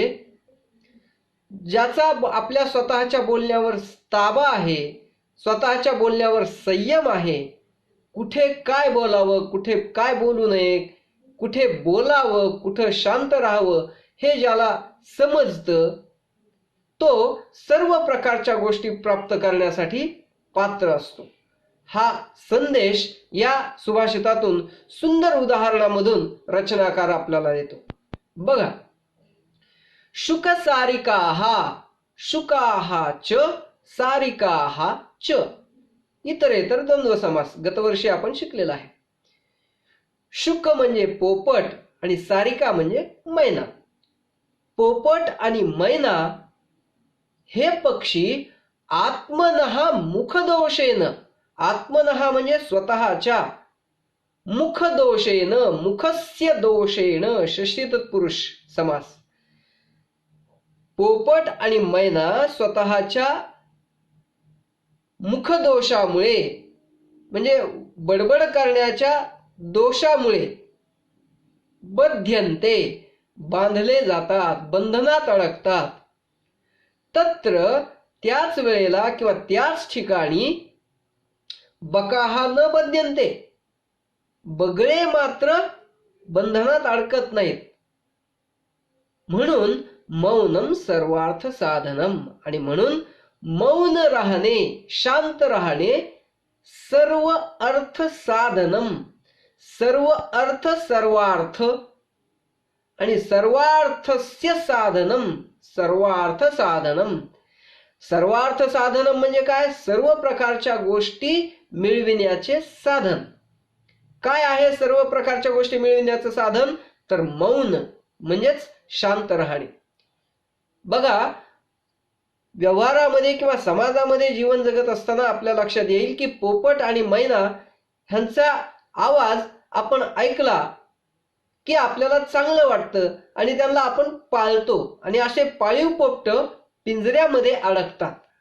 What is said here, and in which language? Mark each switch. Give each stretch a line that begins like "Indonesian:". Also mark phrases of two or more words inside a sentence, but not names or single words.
Marathi: ज्याचा आपल्या स्वतःच्या बोलण्यावर ताबा आहे, स्वतःच्या बोलण्यावर संयम आहे, कुठे काय बोलावं, कुठे काय बोलू नये, कुठे बोलावं, कुठे शांत राहावं हे ज्याला समजतं तो सर्व प्रकारच्या गोष्टी प्राप्त करण्यासाठी पात्र असतो। हा संदेश या सुभाषितातून सुंदर उदाहरणामधून रचनाकार आपल्याला देतो। बघा, शुकसारिकाः,
Sanskrit: शुकाः च सारिकाः च,
Marathi: इतरेतर द्वंद्व समास गतवर्षी आपण शिकलेला आहे। शुक म्हणजे पोपट आणि सारिका म्हणजे मैना। पोपट आणि मैना हे पक्षी
Sanskrit: आत्मनः मुखदोषेन,
Marathi: आत्मनः म्हणजे स्वतःच्या,
Sanskrit: मुखदोषेन मुखस्य दोषेन
Marathi: षष्ठी तत्पुरुष समास। पोपट आणि मैना स्वतःच्या मुखदोषामुळे म्हणजे बडबड करण्याच्या दोषामुळे बध्यन्ते बांधले जातात, बंधनात अडकतात। तत्र त्याच वेळेला किंवा त्याच ठिकाणी
Sanskrit: बकाः न बध्यन्ते,
Marathi: बगळे मात्र बंधनात अडकत नाहीत।
Sanskrit: म्हणून मौनम सर्वार्थ साधनम,
Marathi: आणि म्हणून मौन राहणे, शांत राहणे
Sanskrit: सर्व अर्थ साधनम, सर्व अर्थ सर्वार्थ आणि सर्वार्थस्य साधनम, सर्वार्थ साधनम। सर्वार्थ साधनम
Marathi: म्हणजे काय? सर्व प्रकारच्या गोष्टी मिळविण्याचे साधन। काय आहे सर्व प्रकारच्या गोष्टी मिळविण्याचे साधन? तर मौन म्हणजेच शांत राहणे। बघा, व्यवहारामध्ये किंवा समाजामध्ये जीवन जगत असताना आपल्या लक्षात येईल की पोपट आणि मैना ह्यांचा आवाज आपण ऐकला की आपल्याला चांगलं वाटतं आणि त्यांना आपण पाळतो, आणि असे पाळीव पोपट पिंजऱ्यामध्ये अडकतात।